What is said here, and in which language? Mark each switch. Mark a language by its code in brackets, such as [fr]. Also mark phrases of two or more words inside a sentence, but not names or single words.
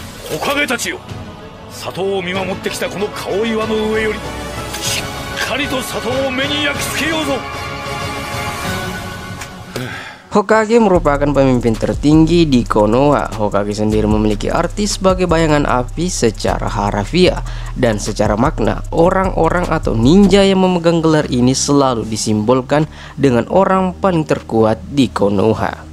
[ja] 火影たちよ、里を見守ってきたこの顔岩の上よりしっかりと里を目に焼き付けようぞ。 [id] Hokage merupakan pemimpin tertinggi di Konoha. Hokage sendiri memiliki arti sebagai bayangan api secara harafiah dan secara makna. Orang-orang atau ninja yang memegang gelar ini selalu disimbolkan dengan orang paling terkuat di Konoha.